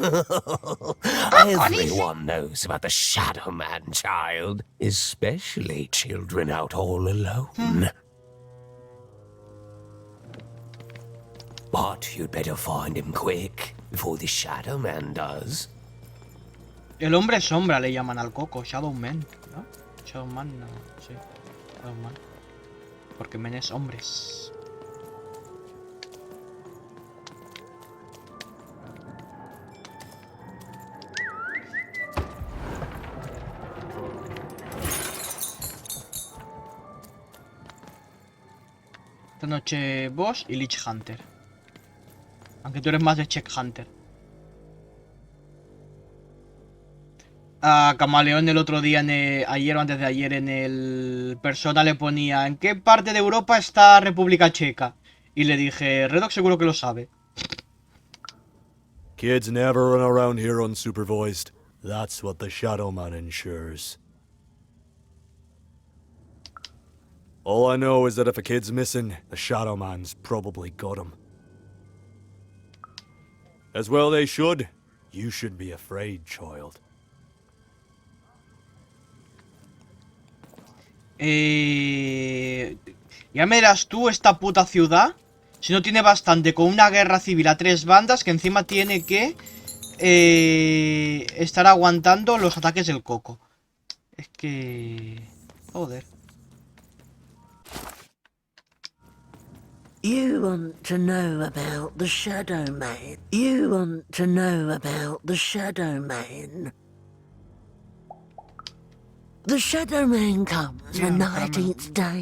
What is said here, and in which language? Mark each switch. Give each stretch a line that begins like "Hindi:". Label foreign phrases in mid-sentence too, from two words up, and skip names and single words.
English: Everyone knows about the Shadow Man, child. Especially children out all alone. But you'd better find him quick, before the Shadow Man does.
Spanish: El hombre sombra le llaman al coco, Shadow Man, ¿no? Shadow Man, no, sí. Shadow Man. Porque men es hombres. Esta noche Boss y Lich Hunter. Aunque tú eres más de Check Hunter. A Camaleón el otro día, ayer o antes de ayer, en el Persona le ponía ¿en qué parte de Europa está República Checa? Y le dije, Redox seguro que lo sabe.
English: Kids never run around here unsupervised. That's what the Shadow Man ensures. All I know is that if a kid's missing, the Shadow Man's probably got him. As well they should. You should be afraid, child.
Spanish: Ya me dirás tú, esta puta ciudad, si no tiene bastante con una guerra civil a 3 bandas, que encima tiene que estar aguantando los ataques del coco. Es que... joder.
English: You want to know about the Shadow Man. You want to know about the Shadow Man. The Shadow Man comes on 19th day.